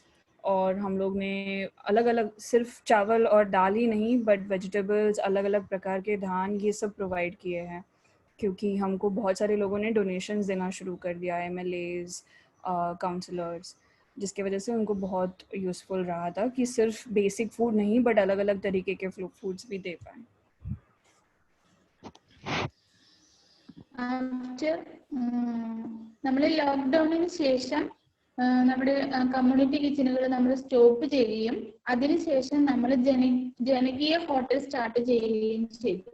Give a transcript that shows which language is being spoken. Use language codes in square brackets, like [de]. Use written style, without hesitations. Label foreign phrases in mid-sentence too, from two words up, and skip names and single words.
[hi] और हम लोग ने अलग अलग सिर्फ चावल और दाल ही नहीं [en] but vegetables, [hi] अलग अलग प्रकार के धान, ये सब प्रोवाइड किए हैं. क्योंकि हमको बहुत सारे लोगों ने डोनेशंस देना शुरू कर दिया, [en] MLAs, councillors, [hi] जिसकी वजह से उनको बहुत यूज़फुल रहा था कि सिर्फ [en] basic food [hi] नहीं बट अलग अलग तरीके के फूड्स भी दे पाए. [ml] നമ്മൾ ലോക്ക്ഡൌണിന് ശേഷം നമ്മുടെ [en] community kitchens [ml] നമ്മൾ സ്റ്റോപ്പ് ചെയ്യുകയും അതിനുശേഷം നമ്മൾ ജനകീയ ഹോട്ടൽ സ്റ്റാർട്ട് ചെയ്യുകയും ചെയ്തു.